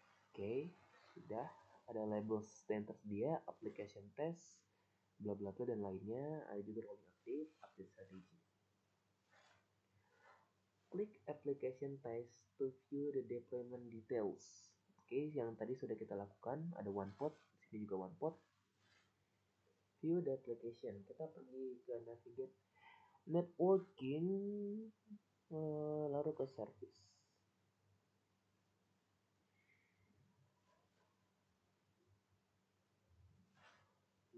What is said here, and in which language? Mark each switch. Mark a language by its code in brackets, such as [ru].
[id] Oke, sudah ada label yang tersedia, application test, bla bla bla dan lainnya. Ada juga rolling update strategy. [en] Klik application test to view the deployment details. [id] Oke, yang tadi sudah kita lakukan, ada one pod, di sini juga one pod. [en] View the application. [id] Kita pergi ke navigate networking, lalu ke service.